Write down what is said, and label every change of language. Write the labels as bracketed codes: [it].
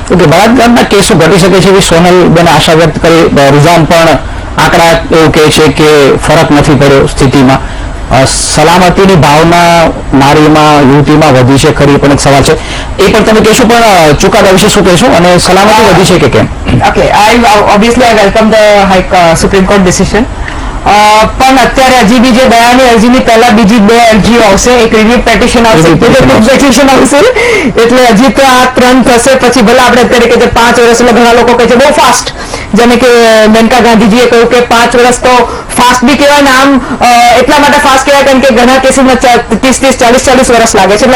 [gu] Okay, બળાત્કારના કેસો ઘટી શકે છે એવી સોનલબેન આશા વ્યક્ત કરી. રુઝાન પણ આંકડા એવું કહે છે કે ફરક નથી પડ્યો સ્થિતિમાં. સલામતીની ભાવના નારીમાં, યુવતીમાં વધી છે ખરી, પણ એક સવાલ છે એ પણ તમે કહેશો, પણ ચુકાદા વિશે શું કહેશો અને સલામતી વધી છે કે કેમ? [en] Okay, obviously I welcome the Supreme Court decision. [gu] પણ અત્યારે હજી બી જે દયાની અરજીની પહેલા બીજી 2 અરજીઓ આવશે, એક રિવ્યુ પેટિશન આવશે, પેટિશન આવશે, એટલે હજી તો આ 3 થશે. પછી ભલે આપણે અત્યારે કે 5 વર્ષ, એટલે ઘણા લોકો કહે છે બહુ ફાસ્ટ, જેને કે મેનકા ગાંધીજીએ કહ્યું કે 5 વર્ષ તો ફાસ્ટ બી કહેવાય ને આમ એટલા માટે ફાસ્ટ કહેવાય કારણ કે ઘણા કેસીમાં 30, 40 વર્ષ લાગે છે.